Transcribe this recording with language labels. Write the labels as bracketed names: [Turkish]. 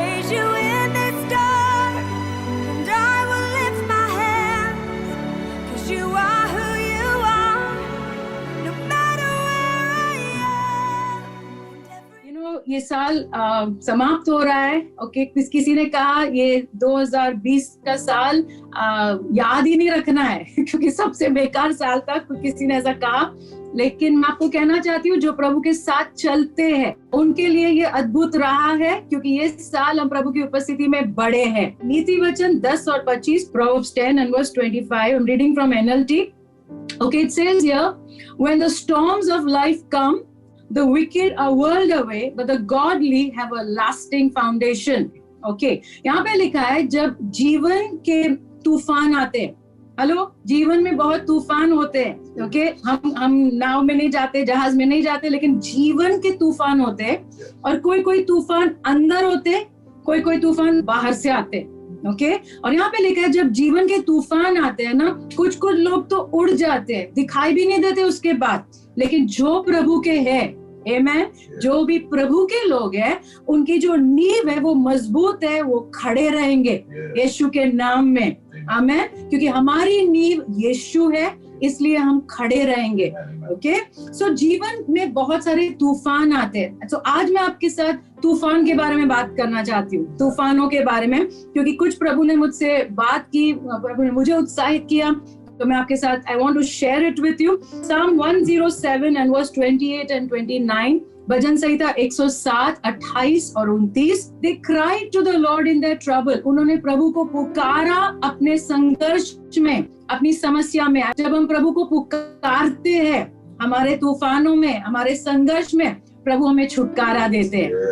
[English] you in the storm, and I will lift my hands, 'cause you are who you are, no matter where I am. [Hindi] ये साल समाप्त हो रहा है. Okay, किसी ने कहा ये 2020 का साल याद ही नहीं रखना है क्योंकि सबसे बेकार साल था, किसी ने ऐसा कहा. लेकिन मैं आपको कहना चाहती हूँ, जो प्रभु के साथ चलते हैं उनके लिए ये अद्भुत रहा है, क्योंकि ये साल हम प्रभु की उपस्थिति में बड़े हैं. नीति वचन 10 और 25, [English] Proverbs 10 and verse 25. I'm reading from NLT. Okay, it says here, when the storms of life come, the wicked are whirled away, but the godly have a lasting foundation. [Hindi] Okay, यहाँ पे लिखा है, जब जीवन के तूफान आते हैं, हेलो, जीवन में बहुत तूफान होते हैं. ओके, हम नाव में नहीं जाते, जहाज में नहीं जाते, लेकिन जीवन के तूफान होते हैं. और कोई तूफान अंदर होते, कोई तूफान बाहर से आते. ओके, और यहाँ पे लिखा है, जब जीवन के तूफान आते हैं ना, कुछ लोग तो उड़ जाते हैं, दिखाई भी नहीं देते उसके बाद. लेकिन जो प्रभु के हैं, आमेन, जो भी प्रभु के लोग हैं, उनकी जो नींव है वो मजबूत है, वो खड़े रहेंगे यीशु के नाम में. आमेन, क्योंकि हमारी नींव यीशु है, इसलिए हम खड़े रहेंगे. ओके, सो जीवन में बहुत सारे तूफान आते हैं. तो आज मैं आपके साथ तूफान के बारे में बात करना चाहती हूँ, तूफानों के बारे में, क्योंकि कुछ प्रभु ने मुझसे बात की, प्रभु ने मुझे उत्साहित किया, तो मैं आपके साथ [English] I want to share it with you. Psalm 107 and verse 28 and 29, [Hindi] भजन संहिता 107, 28 और 29. [English] They cried to the Lord in their trouble. [Hindi] उन्होंने प्रभु को पुकारा अपने संघर्ष में, अपनी समस्या में. जब हम प्रभु को पुकारते हैं, हमारे तूफानों में, हमारे संघर्ष में, प्रभु हमें छुटकारा देते हैं.